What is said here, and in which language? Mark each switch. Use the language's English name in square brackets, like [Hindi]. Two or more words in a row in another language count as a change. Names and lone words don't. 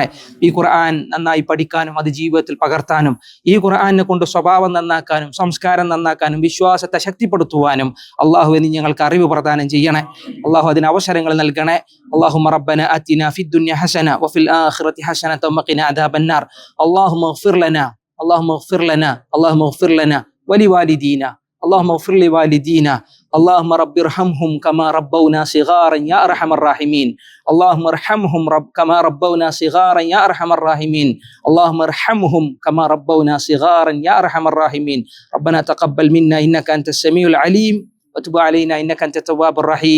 [Malayalam] ഈ ഖുർആൻ നന്നായി പഠിക്കാനും അത് ജീവിതത്തിൽ പകർത്താനും, ഈ ഖുർആനെ കൊണ്ട് സ്വഭാവം നന്നാക്കാനും സംസ്കാരം നന്നാക്കാനും വിശ്വാസത്തെ ശക്തിപ്പെടുത്തുവാനും അള്ളാഹുവെ നീ ഞങ്ങൾക്ക് അറിവ് പ്രദാനം ചെയ്യണേ. അള്ളാഹു അതിന് അവസരങ്ങൾ നൽകണേ. [Arabic] اللهم ربنا آتنا في الدنيا حسنة وفي الآخرة حسنة وقنا عذاب النار. اللهم اغفر لنا، اللهم اغفر لنا، اللهم اغفر لنا ولوالدينا, اللهم اغفر لوالدينا، اللهم رب ارحمهم كما ربونا صغارا يا ارحم الراحمين، اللهم ارحمهم كما ربونا صغارا يا ارحم الراحمين، اللهم ارحمهم كما ربونا صغارا يا ارحم الراحمين. ربنا تقبل منا انك انت السميع العليم وتب علينا انك انت التواب الرحيم.